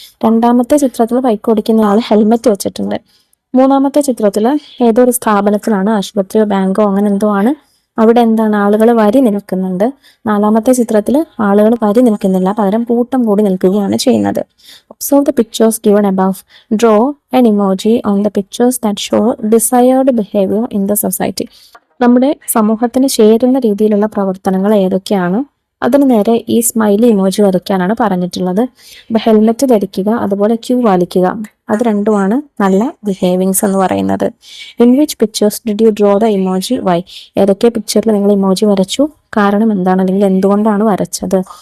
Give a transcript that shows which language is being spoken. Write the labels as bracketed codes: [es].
[ml] രണ്ടാമത്തെ ചിത്രത്തിൽ ബൈക്ക് ഓടിക്കുന്ന ആൾ ഹെൽമെറ്റ് വെച്ചിട്ടുണ്ട്. മൂന്നാമത്തെ ചിത്രത്തിൽ ഏതോ ഒരു സ്ഥാപനത്തിലാണ്, ആശുപത്രിയോ ബാങ്കോ അങ്ങനെ എന്തോ ആണ്. അവിടെ എന്താണ്, ആളുകൾ വരി നിൽക്കുന്നുണ്ട്. നാലാമത്തെ ചിത്രത്തിൽ ആളുകൾ വരി നിൽക്കുന്നില്ല, പകരം കൂട്ടം കൂടി നിൽക്കുകയാണ് ചെയ്യുന്നത്. [en] Observe the pictures given above. Draw an emoji on the pictures that show desired behavior in the society. [ml] നമ്മുടെ സമൂഹത്തിന് ചേരുന്ന രീതിയിലുള്ള പ്രവർത്തനങ്ങൾ ഏതൊക്കെയാണ്, അതിന് നേരെ ഈ സ്മൈലി ഇമോജി വരയ്ക്കാനാണ് പറഞ്ഞിട്ടുള്ളത്. ഇപ്പം ഹെൽമെറ്റ് ധരിക്കുക, അതുപോലെ ക്യൂ പാലിക്കുക, അത് രണ്ടുമാണ് നല്ല ബിഹേവിങ്സ് എന്ന് പറയുന്നത്. [en] In which pictures did you draw the emoji why? [ml] ഏതൊക്കെ പിക്ചറിൽ നിങ്ങൾ ഇമോജി വരച്ചു, കാരണം എന്താണ്, അല്ലെങ്കിൽ എന്തുകൊണ്ടാണ് വരച്ചത്?